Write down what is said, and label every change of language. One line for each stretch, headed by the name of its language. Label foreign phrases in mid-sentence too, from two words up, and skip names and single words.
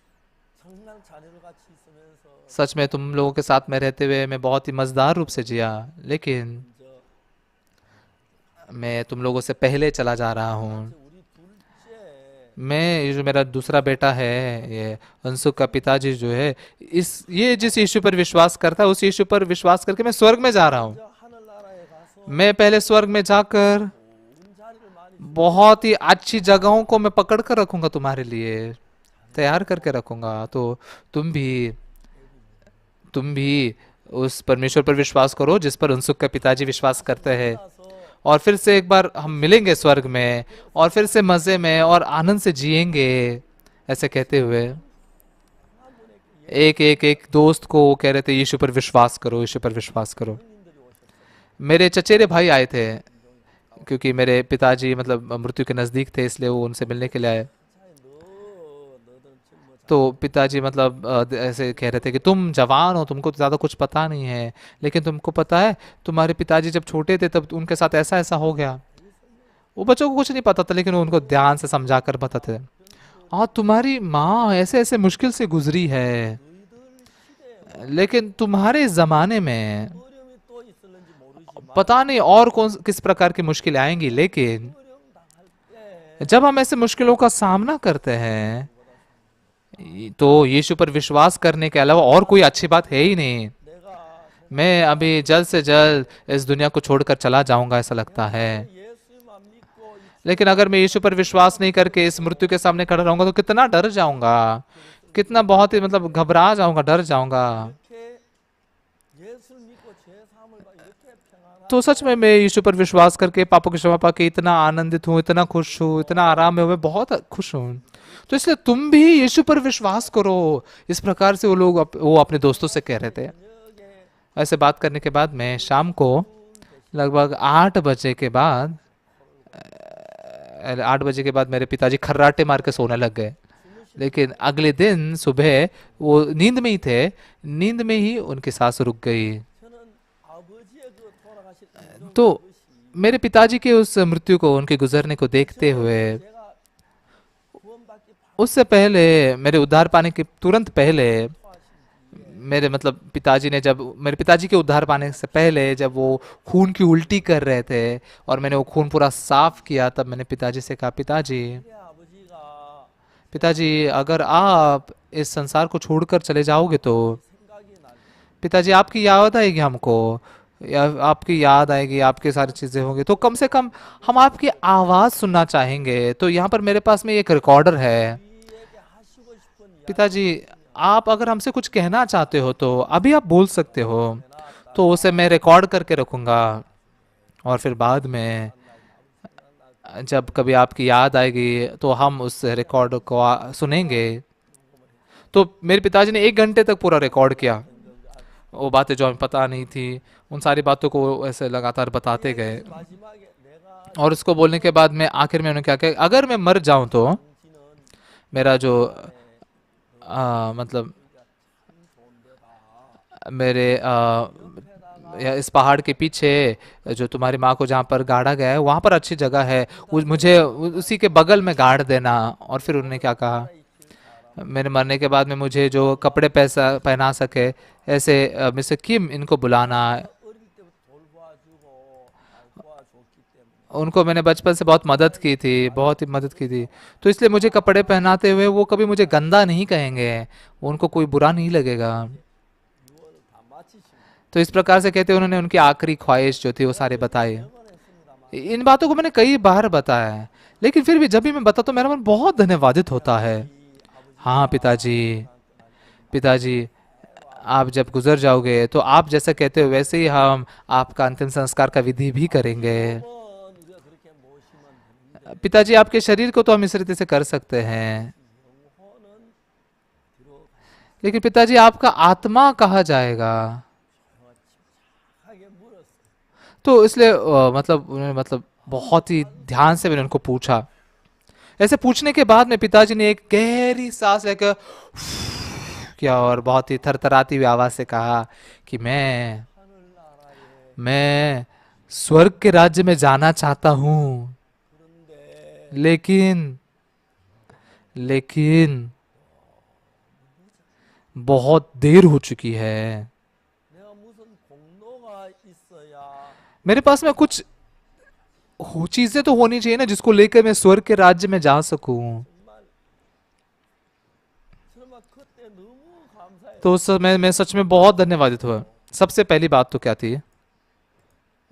Hindi: सच में तुम लोगों के साथ में रहते हुए मैं बहुत ही मजेदार रूप से जिया, लेकिन मैं तुम लोगों से पहले चला जा रहा हूँ। मैं, ये जो मेरा दूसरा बेटा है, ये अंशुक का पिताजी जो है, ये जिस यीशु पर विश्वास करता है उस यीशु पर विश्वास करके मैं स्वर्ग में जा रहा हूँ। मैं पहले स्वर्ग में जाकर
Korean: 좋은 자리를 많이
Hindi: बहुत ही अच्छी जगहों को मैं पकड़ कर रखूंगा तुम्हारे लिए, तैयार करके रखूंगा। तो तुम भी तुम भी उस परमेश्वर पर विश्वास करो जिस पर उनसुक के पिताजी विश्वास करते हैं।
Korean: 만나서
Hindi: और फिर से एक बार हम मिलेंगे स्वर्ग में, और फिर से मजे में और आनंद से जिएंगे। ऐसे कहते हुए
Korean: 한 분에게
Hindi: एक एक एक दोस्त को वो कह रहे थे, यीशु पर विश्वास करो, यीशु पर विश्वास करो।
Korean: 형님들이 오셨어요.
Hindi: मेरे चचेरे भाई आए थे, क्योंकि मेरे पिताजी मतलब मृत्यु के नज़दीक थे, इसलिए वो उनसे मिलने के लिए आए।
Korean: 차에 너들 지금 뭐
Hindi: तो पिताजी मतलब ऐसे कह रहे थे कि तुम जवान हो, तुमको ज़्यादा कुछ पता नहीं है, लेकिन तुमको पता है तुम्हारे पिताजी जब छोटे थे तब उनके साथ ऐसा ऐसा हो गया। वो बच्चों को कुछ नहीं पता था, लेकिन वो उनको ध्यान से समझा कर बताते थे। हाँ, तुम्हारी माँ ऐसे ऐसे मुश्किल से गुजरी है,
Korean: 너희들 시대에
Hindi: लेकिन तुम्हारे ज़माने में
Korean: 어려움이 또 있을는지 모르지만
Hindi: पता नहीं और कौन किस प्रकार की मुश्किलें आएंगी, लेकिन
Korean: 어려움 당할 때
Hindi: जब हम ऐसे मुश्किलों का सामना करते हैं तो यीशु पर विश्वास करने के अलावा और कोई अच्छी बात है ही नहीं।
Korean: 내가
Hindi: मैं अभी जल्द से जल्द इस दुनिया को छोड़कर चला जाऊंगा ऐसा लगता है।
Korean: 예수만 믿고
Hindi: लेकिन अगर मैं यीशु पर विश्वास नहीं करके इस मृत्यु के सामने खड़ा रहूंगा तो कितना डर जाऊंगा, कितना बहुत ही मतलब घबरा जाऊंगा, डर जाऊंगा।
Korean: 이렇게 예수를 믿고 죄 사함을 받고 이렇게 평안한
Hindi: तो सच में मैं यीशु पर विश्वास करके पापों की क्षमा पाके इतना आनंदित हूँ, इतना खुश हूँ, इतना आराम में हूँ, मैं बहुत खुश हूँ। तो इसलिए तुम भी यीशु पर विश्वास करो। इस प्रकार से वो लोग वो अपने दोस्तों से कह रहे थे।
Korean: 저녁에
Hindi: ऐसे बात करने के बाद मैं शाम को लगभग 8 बजे के बाद 8 बजे के बाद मेरे पिताजी खर्राटे मार के सोने लग गए। लेकिन अगले दिन सुबह वो नींद में ही थे, नींद में ही उनकी सांस रुक गई।
Korean: 저는 아버지의 그 돌아가실 인종
Hindi: तो मेरे पिताजी के उस मृत्यु को, उनके गुजरने को देखते हुए,
Korean: 제가 구원받기
Hindi: उससे पहले मेरे उद्धार पाने के तुरंत पहले,
Korean: 바라시는
Hindi: मेरे मतलब पिताजी ने जब मेरे पिताजी के उद्धार पाने से पहले जब वो खून की उल्टी कर रहे थे और मैंने वो खून पूरा साफ किया, तब मैंने पिताजी से कहा, पिताजी
Korean: 뒤에 아버지가
Hindi: पिताजी अगर आप इस संसार को छोड़कर चले जाओगे तो
Korean: 생각이 날
Hindi: पिताजी आपकी याद आएगी हमको, या आपकी याद आएगी, आपकी सारी चीज़ें होंगी, तो कम से कम हम आपकी आवाज़ सुनना चाहेंगे। तो यहाँ पर मेरे पास में एक रिकॉर्डर है।
Korean: 우리에게 하시고 싶은 이야기
Hindi: पिताजी आप अगर हमसे कुछ कहना चाहते हो तो अभी आप बोल सकते हो, तो उसे मैं रिकॉर्ड करके रखूँगा। और फिर बाद में जब कभी आपकी याद आएगी तो हम उस रिकॉर्ड को सुनेंगे। तो मेरे पिताजी ने 1 घंटे तक पूरा रिकॉर्ड किया, वो बातें जो हमें पता नहीं थी उन सारी बातों को ऐसे लगातार बताते गए।
Korean: 마지막에 내가
Hindi: और उसको बोलने के बाद में आखिर में उन्होंने क्या कहा, अगर मैं मर जाऊं तो
Korean: 당신은
Hindi: मेरा जो मतलब मेरे या इस पहाड़ के पीछे जो तुम्हारी माँ को जहाँ पर गाड़ा गया है वहाँ पर अच्छी जगह है, मुझे उसी के बगल में गाड़ देना। और फिर उन्होंने क्या कहा, मेरे मरने के बाद में मुझे जो कपड़े पैसा पहना सके ऐसे मिस्टर किम इनको बुलाना।
Korean: 어릴 때부터 돌봐주고 도와줬기 때문에
Hindi: उनको मैंने बचपन से बहुत मदद की थी, बहुत ही मदद की थी, तो इसलिए मुझे कपड़े पहनाते हुए वो कभी मुझे गंदा नहीं कहेंगे, उनको कोई बुरा नहीं लगेगा।
Korean: 유언을 다 마치시고
Hindi: तो इस प्रकार से कहते उन्होंने उनकी आखिरी ख्वाहिश जो थी वो सारे बताए।
Korean: 했습니다만
Hindi: इन बातों को मैंने कई बार बताया है, लेकिन फिर भी जब भी मैं बताता हूँ मेरा मन बहुत धन्यवादित होता है। हाँ पिताजी, पिताजी आप जब गुजर जाओगे तो आप जैसा कहते हो वैसे ही हम आपका अंतिम संस्कार का विधि भी करेंगे।
Korean: 우리가 그렇게 모시면 되는데
Hindi: पिताजी आपके शरीर को तो हम इस रीति से कर सकते हैं,
Korean: 영혼은 뒤로
Hindi: लेकिन पिताजी आपका आत्मा कहाँ जाएगा?
Korean: 하게 물었어요.
Hindi: तो इसलिए मतलब उन्होंने मतलब बहुत ही ध्यान से मैंने उनको पूछा। ऐसे पूछने के बाद में पिताजी ने एक गहरी सांस लेकर किया और बहुत ही थरथराती हुई आवाज से कहा कि
Korean: 하늘나라에
Hindi: मैं स्वर्ग के राज्य में जाना चाहता हूँ,
Korean: 그런데
Hindi: लेकिन लेकिन बहुत देर हो चुकी है।
Korean: 내가 무슨 공로가 있어야
Hindi: मेरे पास में कुछ चीजें तो होनी चाहिए ना जिसको लेकर मैं स्वर्ग के राज्य में जा सकूं।
Korean: 정말 정말 그때 너무 감사해요.
Hindi: तो उस समय मैं सच में बहुत धन्यवादित हुआ। सबसे पहली बात तो क्या थी,